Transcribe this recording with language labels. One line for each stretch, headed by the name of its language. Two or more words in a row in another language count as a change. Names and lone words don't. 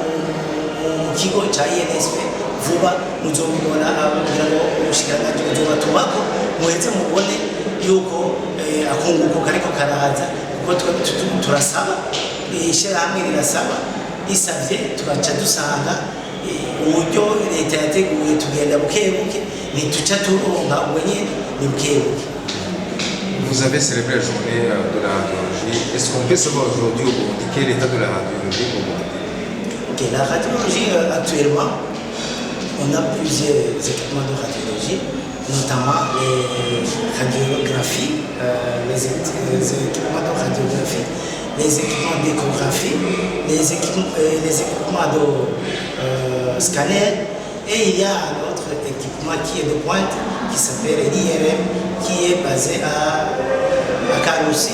Rundi: mu kigo ca INSP vuba muzobibona kugira ngo ubushikiranganje buzobatubako muheze mubone yuko akunguko kariko karaza kuko turasaba ishirahamwe rirasaba isavye tugaca dusanga uburyo leta yateguye tugenda bukebuke ntituca turonka ubwenye ni bukebuke.
French: Vous avez célébré la journée de la radiologie. Est-ce qu'on peut savoir aujourd'hui au Burundi quel est l'état de la radiologie au Burundi? Okay, la radiologie actuellement on a plusieurs équipements de radiologie, notamment les radiographies, les équipements de radiographie, les équipements d'échographie, les équipements de scanner, et il y a un autre équipement qui est de pointe qui s'appelle l'IRM qui est basé à Karoussi.